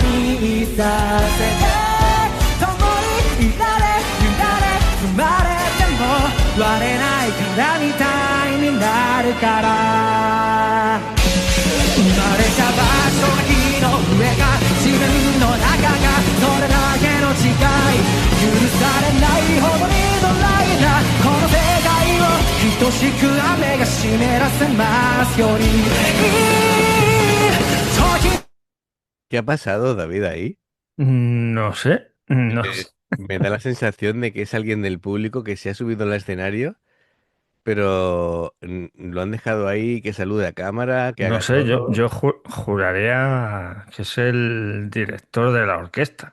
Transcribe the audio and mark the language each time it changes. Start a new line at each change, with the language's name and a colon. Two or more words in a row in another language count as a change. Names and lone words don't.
Japanese: にいさせて共にいられ揺られ踏まれても割れないからみたいになるから生まれた場所が火の上か自分の中がそれだけの違い許されないほどにドライなこの世界を等しく雨が湿らせますようにいい時
Spanish: ¿Qué ha pasado, David, ahí? No sé, no Eh, sé. Me da la sensación de que es alguien del público que se ha subido al escenario, pero lo han dejado ahí, que salude a cámara, que No haga sé, yo, todo. yo juraría que es el director de la orquesta.